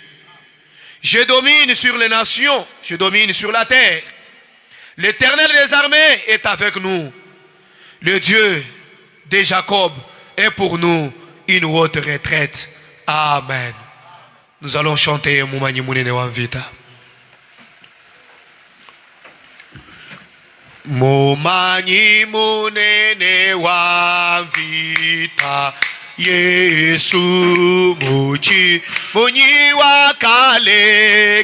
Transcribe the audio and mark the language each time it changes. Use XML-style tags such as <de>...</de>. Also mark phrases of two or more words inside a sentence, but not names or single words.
<fr>Je domine sur les nations, je domine sur la terre. L'Éternel des armées est avec nous. Le Dieu de Jacob est pour nous une haute retraite. Amen. Nous allons chanter Mumanyi Munene Wamvita.</fr> <lua>Mumanyi munene wamvita Yesu muchi munyi wa kale</lua>